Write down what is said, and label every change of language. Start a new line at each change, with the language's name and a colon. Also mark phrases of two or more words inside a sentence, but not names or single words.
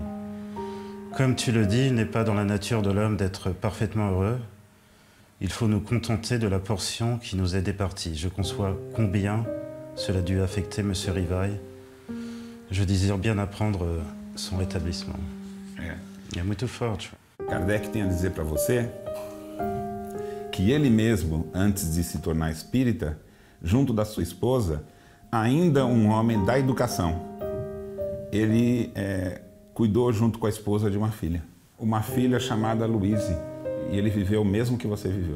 French: Comme tu le dis, il n'est pas dans la nature de l'homme d'être parfaitement heureux. Il faut nous contenter de la portion qui nous est départie. Je conçois combien cela a dû affecter M. Rivail. Je désire bien apprendre son rétablissement.
Portuguese: É muito forte. Kardec tem a dizer para você que ele mesmo, antes de se tornar espírita, junto da sua esposa, ainda um homem da educação, ele cuidou junto com a esposa de uma filha chamada Louise, e ele viveu o mesmo que você viveu.